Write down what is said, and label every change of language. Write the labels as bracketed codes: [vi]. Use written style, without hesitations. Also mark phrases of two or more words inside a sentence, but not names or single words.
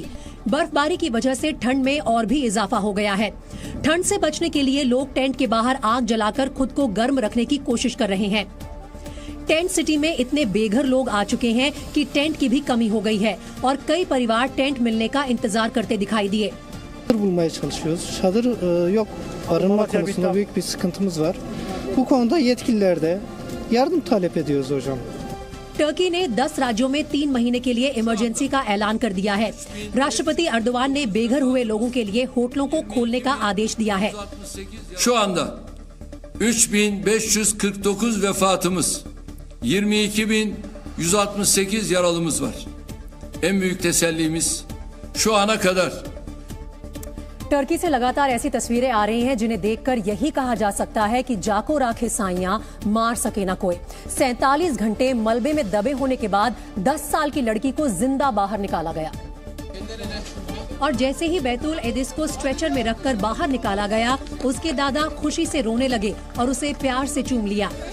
[hi] बर्फबारी की वजह से ठंड में और भी इजाफा हो गया है। ठंड से बचने के लिए लोग टेंट के बाहर आग जलाकर खुद को गर्म रखने की कोशिश कर रहे हैं। टेंट सिटी में इतने बेघर लोग आ चुके हैं कि टेंट की भी कमी हो गई है और कई परिवार टेंट मिलने का इंतजार करते दिखाई दिए। [tr] bulmaya çalışıyoruz. Çadır yok. Barınma konusunda büyük bir sıkıntımız var. Bu konuda yetkililer de yardım talep ediyoruz hocam. [hi] टर्की ने 10 राज्यों में 3 महीने के लिए इमरजेंसी का ऐलान कर दिया है। राष्ट्रपति अर्दोआन ने बेघर हुए लोगों के लिए होटलों को खोलने का आदेश दिया है। [tr] Şu anda 3.549 vefatımız, 22.168 yaralımız var. En büyük tesellimiz şu ana kadar [hi] टर्की से लगातार ऐसी तस्वीरें आ रही हैं जिन्हें देखकर यही कहा जा सकता है कि जाको राखे साइयां मार सके ना कोई। 47 घंटे मलबे में दबे होने के बाद 10 साल की लड़की को जिंदा बाहर निकाला गया। और जैसे ही बैतुल एदिस को स्ट्रेचर में रखकर बाहर निकाला गया, उसके दादा खुशी से रोने लगे और उसे प्यार से चूम लिया।